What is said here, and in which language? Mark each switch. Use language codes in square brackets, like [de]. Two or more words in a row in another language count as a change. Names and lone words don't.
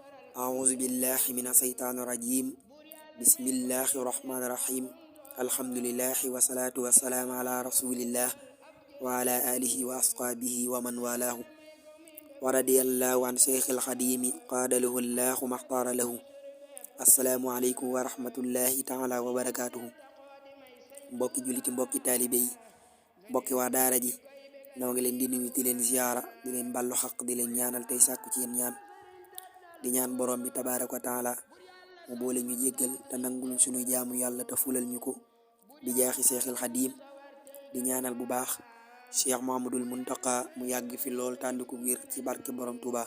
[ar] أعوذ بالله من الشيطان الرجيم بسم الله الرحمن الرحيم الحمد لله والصلاة والسلام على رسول الله وعلى آله وأصحابه ومن والاه ورضي الله عن شيخ الخديم قاد له الله ما اختار له السلام عليكم ورحمة الله تعالى وبركاته [wo] mbokki juliti mbokki taalibe yi mbokki waa daara ji noo ngi leen di nuyu di leen ziyaara di leen ballu xaq di leen ñaanal tey sàkku ci yéen ñaan di ñaan borom bi [ar] تبارك وتعالى [wo] mu boole ñu jéggal te nangul suñu jaamu yàlla te fulal ñu ko di jaaxi seexil xadiim di ñaanal bu baax cheikh Muhammadul Muntaqa mu yàgg fi lool tànd ko wér ci barke borom Tuuba.